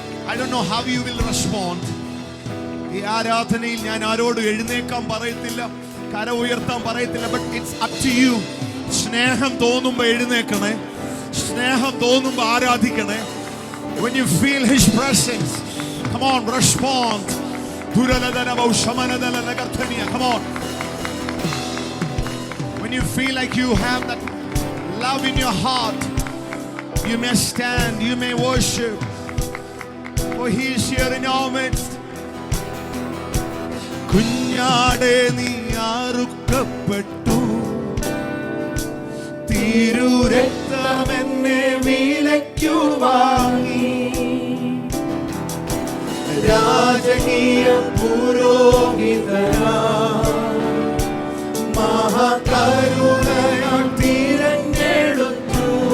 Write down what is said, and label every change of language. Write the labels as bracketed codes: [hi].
[en] I don't know how you will respond. [ml] ഈ ആരാധനയിൽ ഞാൻ ആരോട് എഴുന്നേക്കാൻ പറയത്തില്ല, കര ഉയർത്താൻ പറയത്തില്ല. [en] But it's up to you. [ml] സ്നേഹം തോന്നുമ്പോ എഴുന്നേക്കണേ, സ്നേഹം തോന്നുമ്പോ ആരാധിക്കണേ. [en] When you feel his presence, come on, respond. Come on. When you feel like you have that love in your heart, you may stand, you may worship, for he is here in our midst. [ml] കുഞ്ഞാടേ നീ അറുക്കപ്പെട്ടു, തിരുരക്തമെന്നെ വിലയ്ക്കു വാങ്ങി, രാജകീയ പുരോഹിതനായി മഹാകരുണയാൽ തിരഞ്ഞെടുത്തു.